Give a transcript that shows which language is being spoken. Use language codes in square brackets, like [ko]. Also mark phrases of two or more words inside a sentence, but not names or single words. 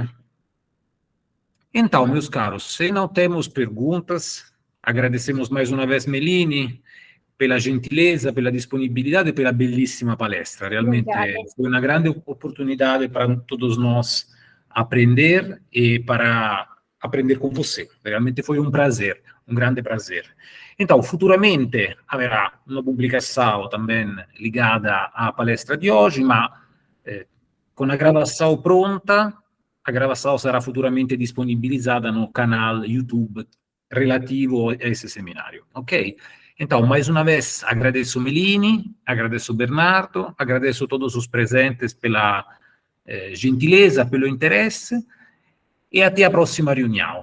[pt] Então, meus caros, se não temos perguntas, agradecemos mais uma vez Melini pela gentileza, pela disponibilidade e pela bellissima palestra. Realmente foi uma grande oportunidade para todos nós aprender e para aprender com você. Realmente foi um prazer, um grande prazer. Então, futuramente haverá uma publicação também ligada à palestra [it] di oggi, ma con la [pt] gravação pronta, a gravação será futuramente disponibilizada no canal YouTube relativo a esse seminário, ok? Então, mais uma vez, agradeço Melini, agradeço Bernardo, agradeço todos os presentes pela gentileza, pelo interesse, e até a próxima reunião.